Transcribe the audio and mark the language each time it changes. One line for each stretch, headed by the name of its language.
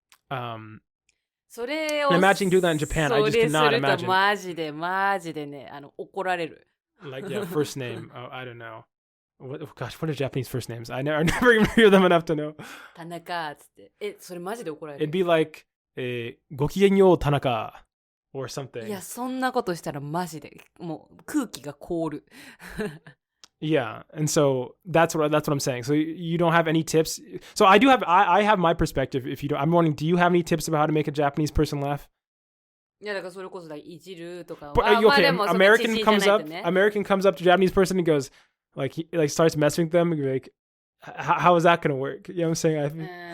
English: And imagining doing that in Japan, I just cannot imagine.
Japanese: マジでね、怒られる。
English: Like, yeah, first name. Oh, I don't know. What are Japanese first names? I never even hear them enough to know.
Japanese: 田中つって。それマジで怒られる。
English: It'd be like,
Japanese: ごきげんよう田中
English: or something.
Japanese: いや、そんなことしたらマジで、もう空気が凍る。
English: Yeah, and so that's what I'm saying. So you don't have any tips. So I have my perspective. If you don't, I'm wondering, do you have any tips about how to make a Japanese person laugh?
Japanese: いやだからそれこそいじるとか。
English: But okay, American comes up to Japanese person and goes, like, he like starts messing with them and you're like, how is that gonna work? You know what I'm saying? I think.